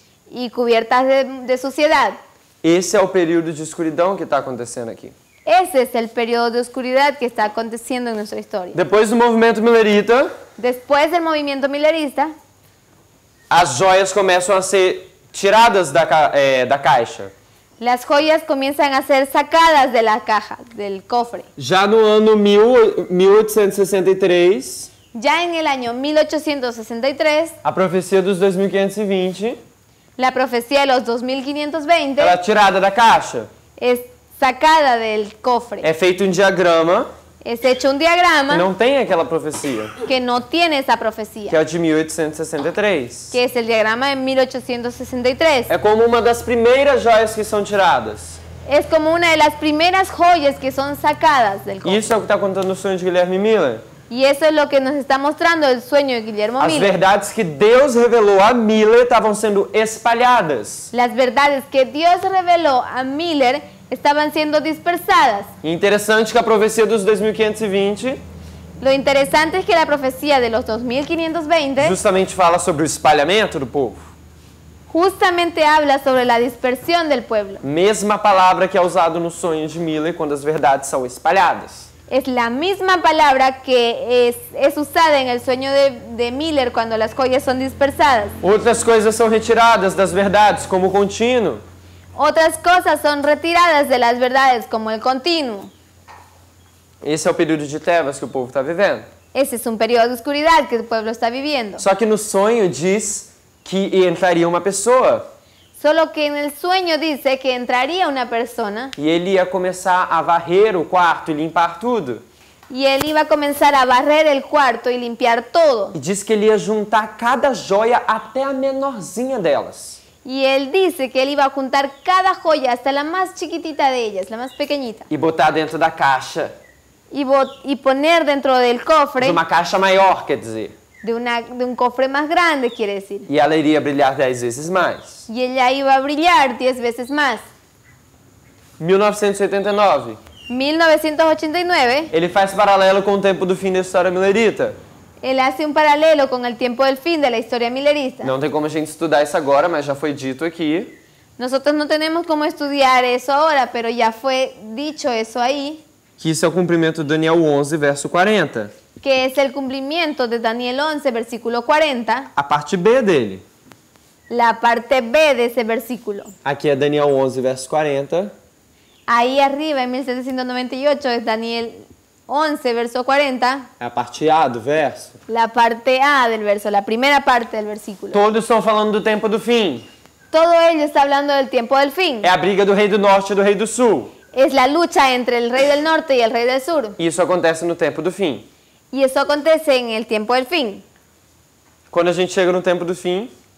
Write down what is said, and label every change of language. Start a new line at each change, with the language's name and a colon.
Spanish: y cubiertas de suciedad.
Portuguese: Esse é o período de escuridão que está acontecendo aqui.
Spanish: Ese es el periodo de oscuridad que está aconteciendo en nuestra historia.
Portuguese: Depois do movimento millerita,
Spanish: Después del movimiento millerista,
Portuguese: as joias começam a ser tiradas da caixa.
Spanish: las joyas comienzan a ser sacadas de la caja, del cofre.
Portuguese: Já no ano 1863,
Spanish: Ya en el año 1863,
Portuguese: a profecia dos 2520
Spanish: la profecía de los 2520
Portuguese: ela é tirada da caixa.
Spanish: es sacada del cofre.
Portuguese: É feito um diagrama
Spanish: Es hecho un
Portuguese: que
Spanish: diagrama
Portuguese: não tem aquela profecia,
Spanish: que no tiene esa que profecía,
Portuguese: é o de 1863.
Spanish: que es el diagrama de 1863.
Portuguese: É como uma das primeiras joias que são tiradas.
Spanish: Es como una de las primeras joyas que son sacadas del cofre.
Portuguese: Isso é o que está contando o sonho de Guilherme Miller.
Spanish: Y eso es lo que nos está mostrando el sueño de Guillermo
Portuguese: As
Spanish: Miller.
Portuguese: verdades que Deus revelou a Miller estavam sendo espalhadas.
Spanish: Las verdades que Dios reveló a Miller estaban siendo dispersadas.
Portuguese: E interessante que a profecia dos 2520
Spanish: Lo interesante es que la profecía de los 2520
Portuguese: justamente fala sobre o espalhamento do povo.
Spanish: justamente habla sobre la dispersión del pueblo.
Portuguese: Mesma palavra que é usada no sonho de Miller quando as verdades são espalhadas.
Spanish: Es la misma palabra que es usada en el sueño de Miller cuando las joyas son dispersadas.
Portuguese: Outras coisas são retiradas das verdades, como o contínuo.
Spanish: Otras cosas son retiradas de las verdades, como el continuo.
Portuguese: Esse é o período de trevas que o povo está vivendo.
Spanish: Ese es un periodo de oscuridad que el pueblo está viviendo.
Portuguese: Só que no sonho diz que entraria uma pessoa
Spanish: Solo que en el sueño dice que entraría una persona
Portuguese: e ele ia começar a varrer o quarto e limpar tudo.
Spanish: y él iba a comenzar a barrer el cuarto y limpiar todo.
Portuguese: E diz que ele ia juntar cada joia até a menorzinha delas.
Spanish: Y él dice que él iba a juntar cada joya, hasta la más chiquitita de ellas, la más pequeñita,
Portuguese: E botar dentro da caixa.
Spanish: y poner dentro del De cofre,
Portuguese: uma caixa maior, quer dizer.
Spanish: de un cofre más grande, quiere decir.
Portuguese: E ela iria brilhar 10 vezes mais.
Spanish: Y ella iba a brillar 10 veces más.
Portuguese: 1989.
Spanish: 1989,
Portuguese: Ele faz paralelo com o tempo do fim da história millerita.
Spanish: él hace un paralelo con el tiempo del fin de la historia millerista.
Portuguese: Não tem como a gente estudar isso agora, mas já foi dito aqui.
Spanish: Nosotros no tenemos cómo estudiar eso ahora, pero ya fue dicho eso ahí,
Portuguese: Que isso é o cumprimento de Daniel 11, verso 40.
Spanish: que es el cumplimiento de Daniel 11, versículo 40,
Portuguese: A parte B dele.
Spanish: la parte B de ese versículo.
Portuguese: Aqui é Daniel 11, verso 40.
Spanish: Ahí arriba, en 1798, es Daniel 11, verso 40,
Portuguese: É a parte A do verso.
Spanish: la parte A del verso, la primera parte del versículo.
Portuguese: Todos estão falando do tempo do fim.
Spanish: Todo ello está hablando del tiempo del fin.
Portuguese: É a briga do rei do norte e do rei do sul.
Spanish: Es la lucha entre el rey del norte y el rey del sur.
Portuguese: Isso acontece no tempo do fim.
Spanish: Y eso acontece en el tiempo del fin.
Portuguese: Quando a gente chega no tempo do fim,